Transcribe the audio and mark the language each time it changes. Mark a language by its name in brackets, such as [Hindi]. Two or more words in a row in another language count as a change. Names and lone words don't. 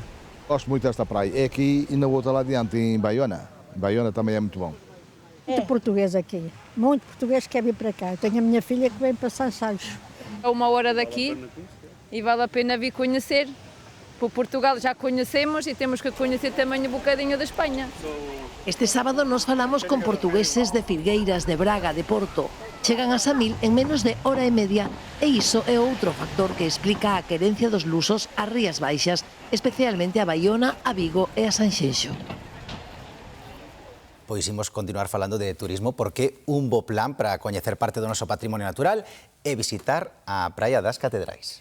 [Portuguese] Gosto muito desta praia. É aqui e na outra lá adiante, em Baiona. Baiona também é muito bom. Muito português aqui. Muito português que quer vir para cá. Eu tenho a minha filha que vem para Sansalhos. É 1 hora daqui e vale a pena vir conhecer. Por Portugal já conhecemos e temos que conhecer também um bocadinho da Espanha. [Galician] Este sábado nos falamos con portugueses de Filgueiras, de Braga, de Porto. Chegan a Samil en menos de hora e media e iso é outro factor que explica a querencia dos lusos ás Rías Baixas, especialmente a Baiona, a Vigo e a Sanxenxo. Pois imos continuar falando de turismo porque un bo plan para coñecer parte do noso patrimonio natural é visitar a Praia das Catedrais.